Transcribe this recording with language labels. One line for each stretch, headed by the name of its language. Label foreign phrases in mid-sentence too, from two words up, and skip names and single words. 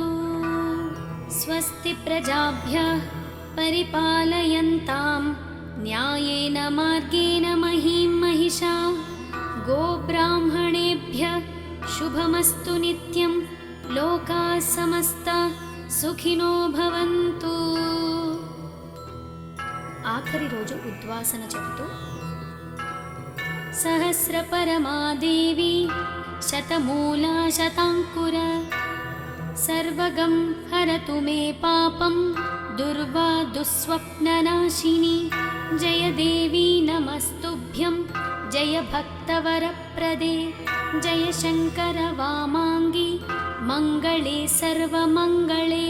Sanskrit: स्वस्ति प्रजाभ्यः परिपालयन्तां न्यायेन मार्गेण महीं महिषा। गोब्राह्मणेभ्यः शुभमस्तु नित्यं। लोकाः समस्ता सुखिनो भवन्तु।
Telugu: ఆఖరి రోజు ఉద్వాసన చెబుతూ
Sanskrit: सहस्रपरमादेवी शतमूला शताङ्कुर सर्वगं हरतु मे पापं दुर्वा दुःस्वप्ननाशिनी। जय देवी नमस्तुभ्यं जय भक्तवरप्रदे जय शङ्कर वामाङ्गी मङ्गले सर्वमङ्गले।